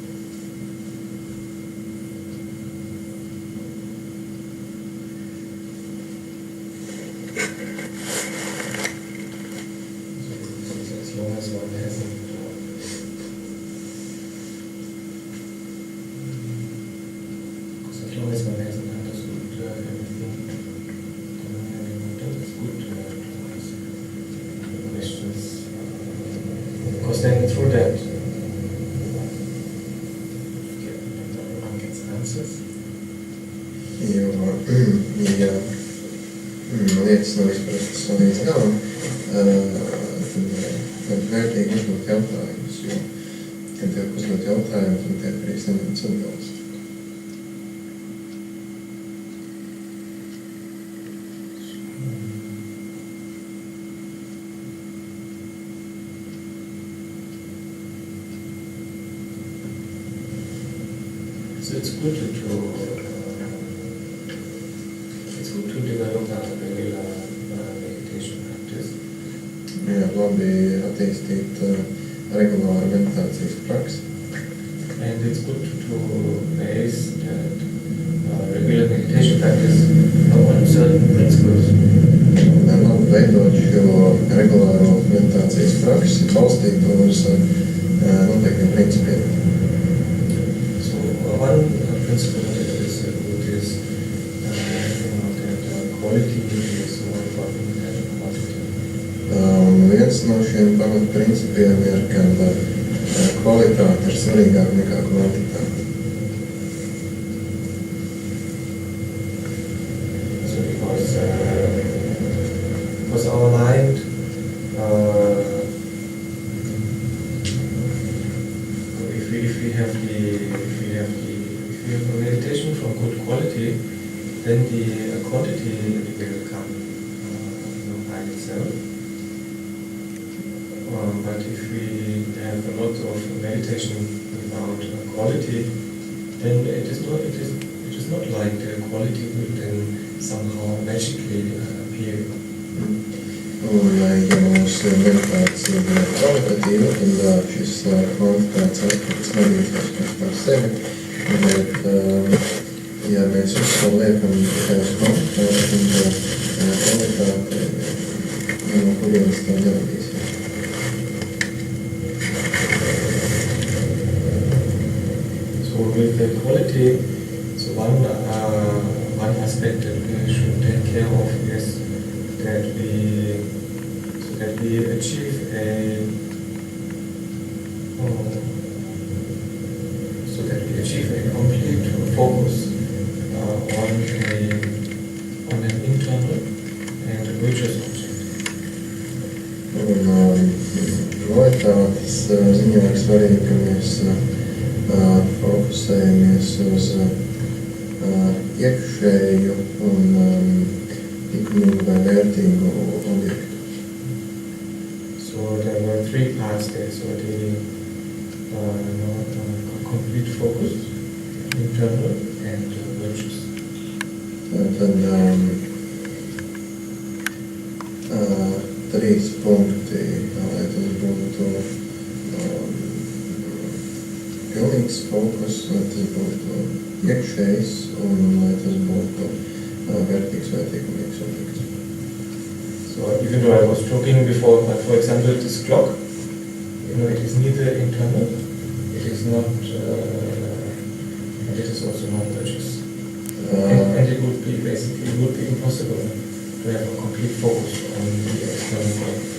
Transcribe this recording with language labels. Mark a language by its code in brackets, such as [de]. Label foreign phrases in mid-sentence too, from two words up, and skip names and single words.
[en] as long as one hasn't because as long as one hasn't understood everything, it's good to ask questions. Because then through that one gets answers. [lv] Jo, ja lietas nav izprastas līdz galam, tad vērtīgi uzdot jautājumus, jo, kad tiek uzdot jautājumus, tad tiek arī saņemts atbildes. [en] So it's good to develop a regular meditation practice. [lv] labi attīstīt regulāru meditācijas praksi. [en] And it's good to base that regular meditation practice on certain principles. [lv] Labi veidot šo regulāro meditācijas praksi, balstīt uz noteiktiem principiem. [en] So one principle that is good is that quality is more important than quantity. [lv] Viens no šiem pamatprincipiem ir, ka kvalitāte ir svarīgāka nekā kvantitāte. [en] So because our mind if we have a meditation from good quality, then the quantity will come by itself. But if we have a lot of meditation without quality, then it is not like the quality will then somehow magically appear. [lv] Un, ja mūsu meditācija ir kvalitatīva, tad šis kvantitātes aspekts nedrīkstās pēc par sevi. Bet, ja mēs uzsvaru liekam tikai uz kvantitāti, tad kvalitāte no kurienes tā neradīsies. [en] So with the quality, so one aspect that we should take care of is that we achieve a complete focus on an internal and virtuous object. [lv] Un kvalitātes ziņā ir svarīgi, ka mēs fokusējamies uz iekšēju un likumīgu vai vērtīgu objektu. [en] So there were three parts there. So the complete focus, internal and virtuous. [lv] Tad trīs punkti, lai tas būtu pilnīgs fokus, lai tas būtu iekšējs un lai tas būtu vērtīgs vai likumīgs objekts. [en] So even though I was talking before, but for example this clock, it is neither internal, it is not, and it is also not virtuous. And it would be impossible to have a complete focus on the external clock.